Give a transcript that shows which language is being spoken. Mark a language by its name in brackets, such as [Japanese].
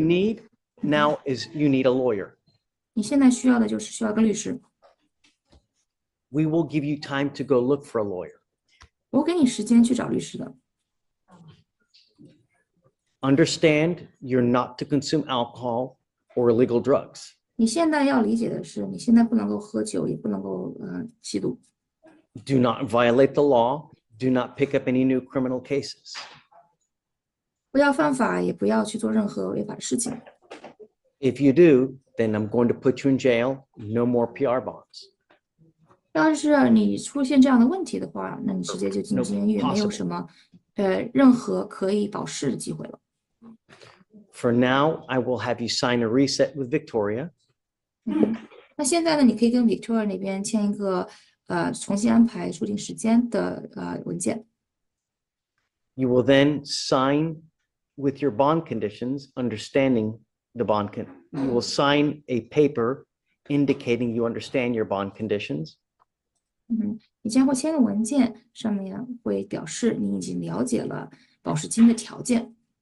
[English] need now is you need a lawyer. [Chinese] 你现在需要的就是需要个律师。 [English] We will give you time to go look for a lawyer. [Chinese] 我给你时间去找律师的。 [English] Understand you're not to consume alcohol or illegal drugs. [Chinese] 你现在要理解的是，你现在不能够喝酒，也不能够吸毒。 [English] Do not violate the law. Do not pick up any new criminal cases. [Chinese] 不要犯法，也不要去做任何违法的事情。 [English] If you do, then I'm going to put you in jail. No more PR bonds. [Chinese] 要是你出现这样的问题的话，那你直接就进监狱，没有什么任何可以保释的机会了。 [English] For now, I will have you sign a reset with Victoria. [Chinese] 那现在呢，你可以跟 Victoria 那边签一个重新安排出庭时间的文件。 [English] You will then sign with your bond conditions, understanding the bond. You will sign a paper indicating you understand your bond conditions. [Chinese] 你将会签个文件，上面会表示你已经了解了保释金的条件，